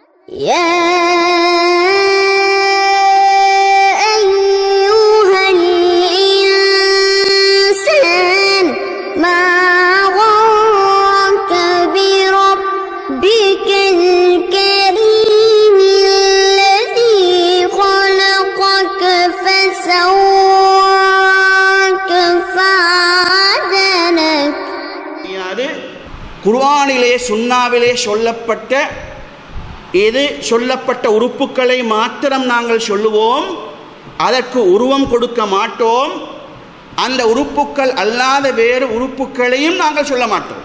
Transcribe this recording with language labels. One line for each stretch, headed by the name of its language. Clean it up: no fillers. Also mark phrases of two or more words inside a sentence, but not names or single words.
Arabic: يا أيها الإنسان ما غرك بربك الكريم الذي خلقك فسواك فعدلك.
Tamil: குர்ஆனிலே சுன்னாவிலே சொல்லப்பட்ட உறுப்புகளை மாத்திரம் நாங்கள் சொல்லுவோம், அதற்கு உருவம் கொடுக்க மாட்டோம். அந்த உறுப்புக்கள் அல்லாத வேறு உறுப்புகளையும் நாங்கள் சொல்ல மாட்டோம்.